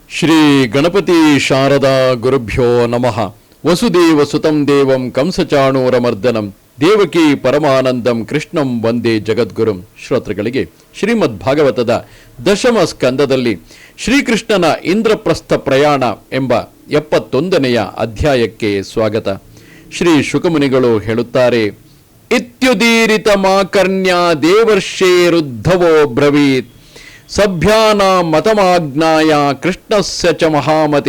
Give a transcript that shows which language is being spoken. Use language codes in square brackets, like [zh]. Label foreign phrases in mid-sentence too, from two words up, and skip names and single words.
[sa] ಶ್ರೀ ಗಣಪತಿ ಶಾರದಾ ಗುರುಭ್ಯೋ ನಮಃ. ವಸುದೇವ ಸುತಂ ದೇವಂ ಕಂಸಚಾಣೂರಮರ್ದನಂ ದೇವಕಿ ಪರಮಾನಂದಂ ಕೃಷ್ಣಂ ವಂದೇ ಜಗದ್ಗುರುಂ. [kn] ಶ್ರೋತೃಗಳಿಗೆ ಶ್ರೀಮದ್ ಭಾಗವತದ ದಶಮ ಸ್ಕಂದದಲ್ಲಿ ಶ್ರೀಕೃಷ್ಣನ ಇಂದ್ರಪ್ರಸ್ಥ ಪ್ರಯಾಣ ಎಂಬ 71ನೆಯ ಅಧ್ಯಾಯಕ್ಕೆ ಸ್ವಾಗತ. ಶ್ರೀ ಶುಕಮುನಿಗಳು ಹೇಳುತ್ತಾರೆ, [sa] ಇತ್ಯುದೀರಿತ ಮಾಕರ್ಣ್ಯ ದೇವರ್ಷೇರುದ್ಧವೋ ಬ್ರವೀತ್ ಸಭ್ಯಾನ ಮತಮಾಜ್ಞಾಯ ಕೃಷ್ಣಸ್ಯ ಚ ಮಹಾಮತಿ.